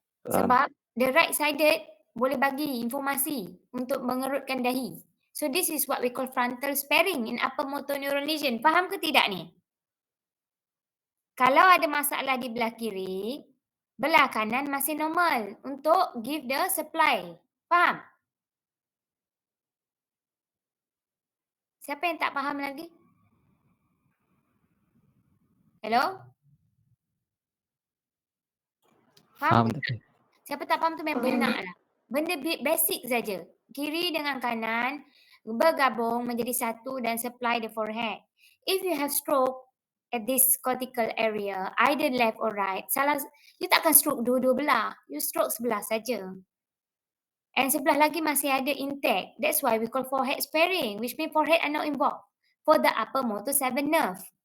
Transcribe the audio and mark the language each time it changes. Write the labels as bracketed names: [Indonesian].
[Malay] Sebab [English] the right-sided [Malay] boleh bagi informasi untuk mengerutkan dahi. [English] So, this is what we call frontal sparing in upper motor neuron lesion. [Malay] Faham ke tidak ni? Kalau ada masalah di belah kiri, belah kanan masih normal untuk [English] give the supply. [Malay] Faham? Siapa yang tak faham lagi? [English] Hello? [Malay] Faham Faham? doktor. Siapa tak faham tu memang benar lah. Benda basic saja. Kiri dengan kanan bergabung menjadi satu dan [English] supply the forehead. If you have stroke at this cortical area, either left or right, you [Malay] tak akan stroke dua-dua belah. [English] You stroke [Malay] sebelah saja. And sebelah lagi masih ada intact. [English] That's why we call forehead sparing, which means forehead are not involved for the upper motor 7 nerve.